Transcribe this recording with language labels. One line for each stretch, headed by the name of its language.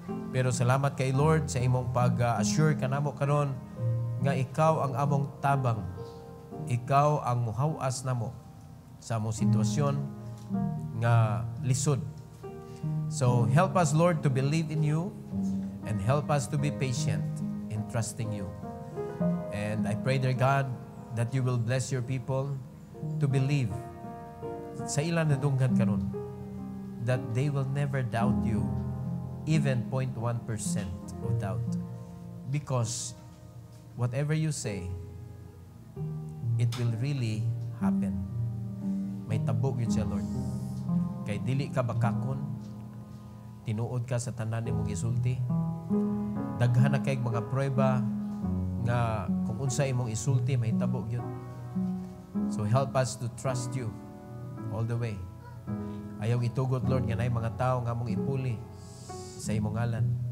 Cebuano: Pero salamat kay Lord sa imong pag-assure kanamo karon nga ikaw ang among tabang. Ikaw ang muhawas namo sa among sitwasyon nga lisod.
English: So help us, Lord, to believe in you and help us to be patient in trusting you. And I pray, dear God, that you will bless your people to believe
Cebuano: sa ilang nadunggan karon
English: that they will never doubt you, even 0.1% of doubt. Because whatever you say, it will really happen.
Cebuano: May tabok yun siya, Lord. Kay dili ka bakakon, tinuod ka sa tanan nimong isulti. Daghan na kay mga prueba nga kung unsa imong isulti, may tabok yun.
English: So help us to trust you all the way.
Cebuano: Ayaw itugot, Lord, nga nay mga tao nga mong ipuli sa imong ngalan.